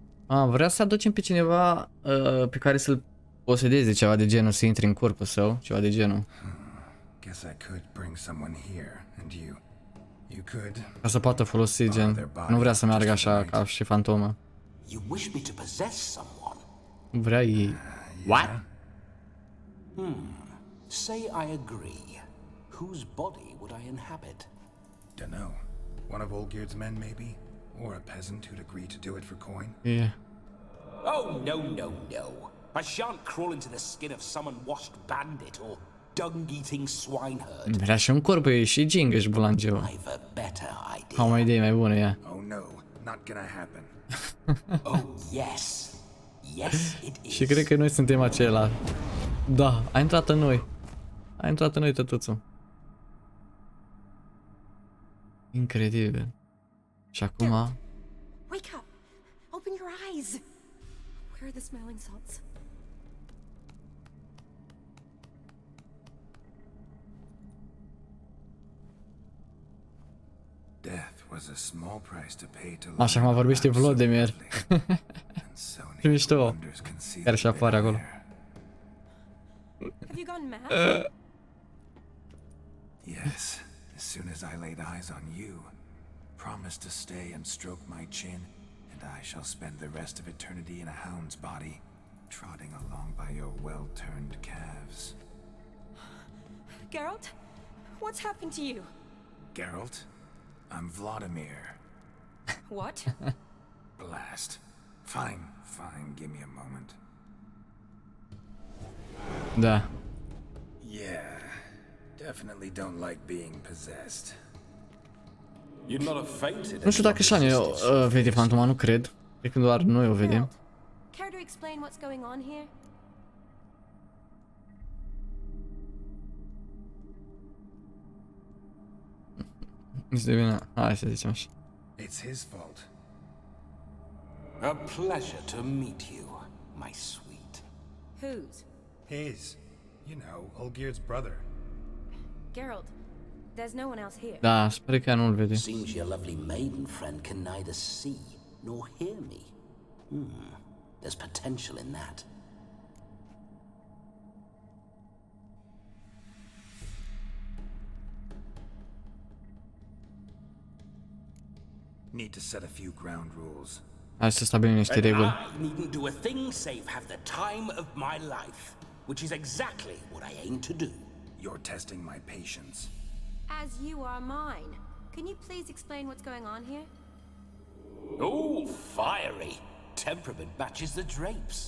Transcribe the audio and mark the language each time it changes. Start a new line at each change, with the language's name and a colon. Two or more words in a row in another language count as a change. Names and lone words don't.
Romanian: Vrea să aducem pe cineva pe care să-l posedeze, ceva de genul, să intre în corpul său, ceva de genul.
English: Guess I could bring someone here, and you could.
Romanian: Ca să poată folosi, gen. Nu vrea să meargă așa ca și fantomă.
English: You wish me to possess someone?
Romanian: Vrea ei.
English: What? Say I agree. Whose body would I inhabit? Dunno. One of Olgierd's men, maybe? Or a peasant who'd agree to do it for coin? Yeah. Oh, no, no, no. I shan't crawl into the skin of some unwashed bandit or dung-eating swineherd.
Romanian: Vrea și un corp, e și Gingaș Bulangeu.
English: I've a better idea.
Romanian: Am o idee mai bună, ea.
English: Oh no, not gonna happen. Oh, yes. Yes, it is.
Romanian: Și cred că noi suntem acela. Da, a intrat în noi. A intrat în noi, tătuțul. Incredibil. Și acum...
English: Wake up! Open your eyes! Where are the smelling salts? Death was a small price to pay to
Romanian: Așa cum vorbește Vlodimir. Ce mișto. Care și apare acolo.
English: Have you gone mad? Yes, as soon as I laid eyes on you, promise to stay and stroke my chin, and I shall spend the rest of eternity in a hound's body, trotting along by your well-turned calves. Geralt? What's happened to you? Geralt, I'm Vlodimir. What? Blast. Fine, give me a moment.
Romanian: Da.
English: Yeah, definitely don't like being possessed. You'd not have fainted.
Romanian: Nu știu dacă Shani vede fantoma, nu cred. Cred că doar noi o vedem.
English: Care to explain what's going on here?
Romanian: Este bine. Hai să zicem așa.
English: It's his fault. A pleasure to meet you, my sweet. Whose? His. You know, Olgierd's brother. Geralt, there's no one else here.
Romanian: Da, sper că ea nu-l vede.
English: Seems your lovely maiden friend can neither see nor hear me. There's potential in that. Need to set a few ground rules.
Romanian: Hai să stabilim niște reguli.
English: I needn't do a thing save have the time of my life, which is exactly what I aim to do. You're testing my patience. As you are mine. Can you please explain what's going on here? Oh, fiery. Temperament matches the drapes.